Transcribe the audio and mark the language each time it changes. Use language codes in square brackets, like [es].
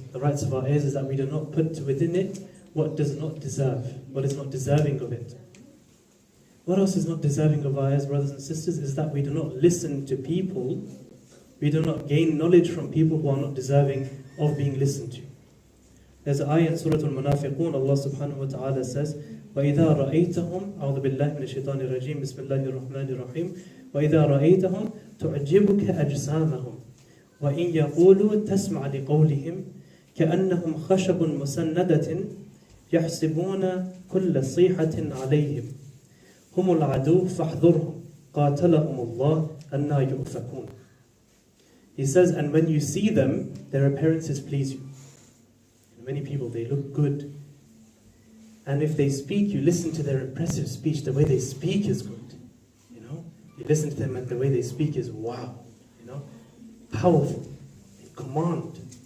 [en] The rights of our ears is that we do not put within it what does not deserve, what is not deserving of it. What else is not deserving of our ears, brothers and sisters, is that we do not listen to people, we do not gain knowledge from people who are not deserving of being listened to. There's an ayah in Surah Al-Munafiqun, Allah subhanahu wa ta'ala says, [ar] وَإِذَا رَأَيْتَهُمْ أعوذ بِاللَّهِ مِنَ الشَّيْطَانِ الرَّجِيمِ بسم الله الرحمن الرحيم وَإِذَا رَأَيْتَهُمْ تُعْجِبُكَ أَجْسَامَهُمْ وَإِنْ يَقُولُوا تَسْمَعْ لِقَوْلِهِمْ كَأَنَّهُمْ خَشَبٌ مُسَنَّدَةٍ يَحْسِبُونَ كُلَّ صِيحَةٍ عَلَيْهِمْ هُمُ الْعَدُوُّ فَاحْذُرْهُمْ قَاتَلَهُمُ اللَّهُ أَنَّى يُؤْفَكُونَ. [en] He says, and when you see them, their appearances please you. And many people, they look good, And if they speak, you listen to their impressive speech. The way they speak is good. You know, you listen to them and the way they speak is wow. You know, powerful. They command.